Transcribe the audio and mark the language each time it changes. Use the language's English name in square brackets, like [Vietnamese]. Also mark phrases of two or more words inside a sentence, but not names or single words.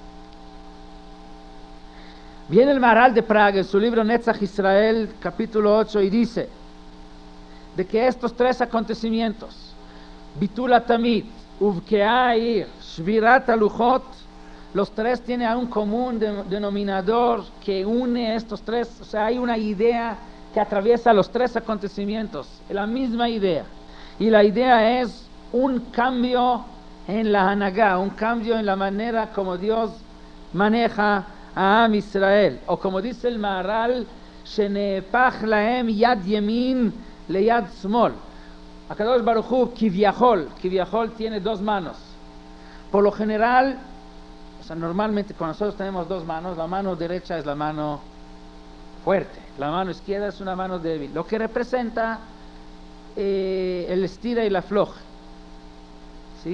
[Spanish] Viene el Maharal de Praga en su libro Netzach Israel, capítulo 8, y dice de que estos tres acontecimientos, [Hebrew] ביטול תמיד, ובקע עיר, שבירת הלוחות, [Spanish] los tres tienen un común denominador que une estos tres. O sea, hay una idea que atraviesa los tres acontecimientos, la misma idea. Y la idea es un cambio en la Hanagá, un cambio en la manera como Dios maneja a Am Israel. O como dice el Maharal, [Hebrew] שנהפך להם יד ימין ליד שמאל. הקדוש ברוך הוא, כביכול [Spanish] tiene dos manos. Por lo general, o sea, normalmente cuando nosotros tenemos dos manos, la mano derecha es la mano fuerte, la mano izquierda es una mano débil, lo que representa el estira y la afloja, ¿sí?